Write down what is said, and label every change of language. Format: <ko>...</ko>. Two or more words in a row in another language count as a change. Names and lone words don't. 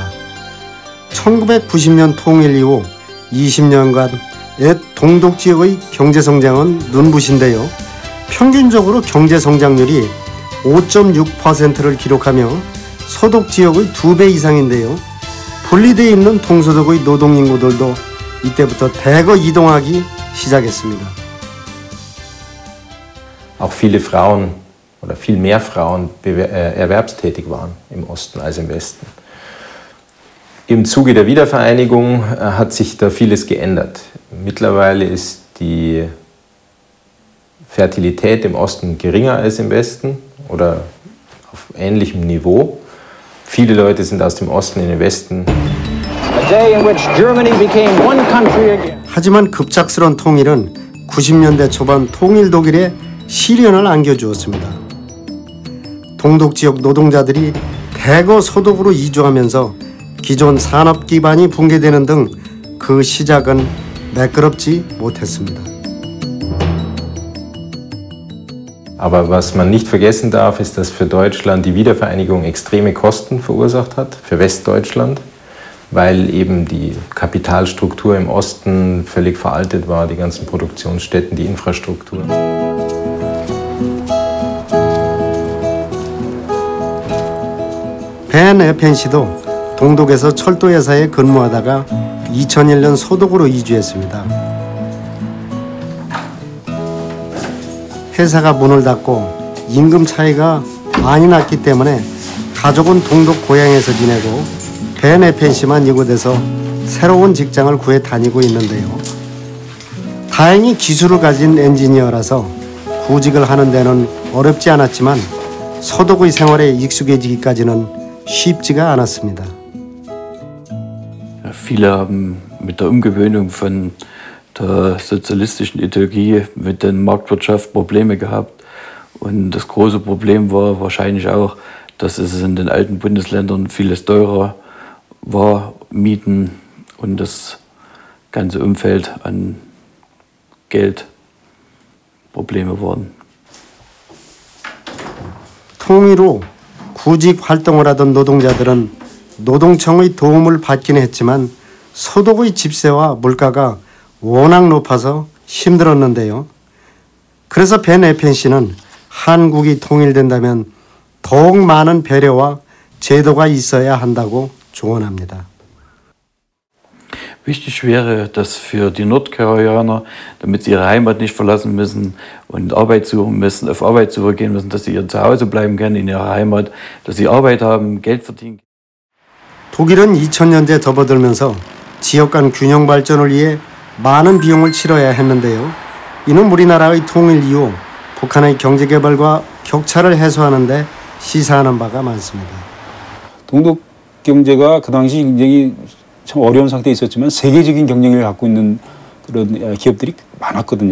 <ko>1990년 통일 이후 20년간 옛 동독 지역의 경제 성장은 눈부신데요. 평균적으로 경제 성장률이 5.6%를 기록하며 서독 지역의 2배 이상인데요. 분리되어 있는 동서독의 노동인구들도 이때부터 대거 이동하기 시작했습니다.</ko> <de>Auch viele Frauen oder viel mehr Frauen erwerbstätig waren im Osten als im Westen. Im Zuge der Wiedervereinigung hat sich da vieles geändert. Mittlerweile ist die Fertilität im Osten geringer als im Westen oder auf ähnlichem Niveau. Viele Leute sind aus dem Osten in den Westen.</de> <ko>하지만 급작스런 통일은 90년대 초반 통일 독일에 시련을 안겨주었습니다. 동독 지역 노동자들이 대거 서독으로 이주하면서 기존 산업 기반이 붕괴되는 등 그 시작은 매끄럽지 못했습니다.</ko> <de>Aber was man nicht vergessen darf, ist, dass für Deutschland die Wiedervereinigung extreme Kosten verursacht hat, für Westdeutschland, weil eben die Kapitalstruktur im Osten völlig veraltet war, die ganzen Produktionsstätten, die Infrastruktur.</de> <ko>벤 에펜 씨도 동독에서 철도회사에 근무하다가 2001년 서독으로 이주했습니다. 회사가 문을 닫고 임금 차이가 많이 났기 때문에 가족은 동독 고향에서 지내고 벤 에펜 씨만 이곳에서 새로운 직장을 구해 다니고 있는데요. 다행히 기술을 가진 엔지니어라서 구직을 하는 데는 어렵지 않았지만 서독의 생활에 익숙해지기까지는 쉽지가 않았습니다.</ko> <de>Viele haben mit der Umgewöhnung von der sozialistischen Ideologie mit der Marktwirtschaft Probleme gehabt. Und das große Problem war wahrscheinlich auch, dass es in den alten Bundesländern vieles teurer war, Mieten und das ganze Umfeld an Geld Probleme waren.</de> <ko>통일 후 구직 활동을 하던 노동자들은 노동청의 도움을 받긴 했지만 서독의 집세와 물가가 워낙 높아서 힘들었는데요. 그래서 벤 에펜 씨는 한국이 통일된다면 더욱 많은 배려와 제도가 있어야 한다고 조언합니다.</ko> <de>Wichtig wäre, dass für die Nordkoreaner, damit sie ihre Heimat nicht verlassen müssen und Arbeit suchen müssen, auf Arbeitssuche gehen müssen, dass sie ihr Zuhause bleiben können in ihrer Heimat, dass sie Arbeit haben, Geld verdienen.</de> <ko>독일은 2000년대 접어들면서 지역 간 균형 발전을 위해 많은 비용을 치러야 했는데요. 이는 우리나라의 통일 이후 북한의 경제 개발과 격차를 해소하는 데 시사하는 바가 많습니다. 동독 경제가 그 당시 굉장히 참 어려운 상태에 있었지만 세계적인 경쟁력을 갖고 있는 그런 기업들이 많았거든요.</ko>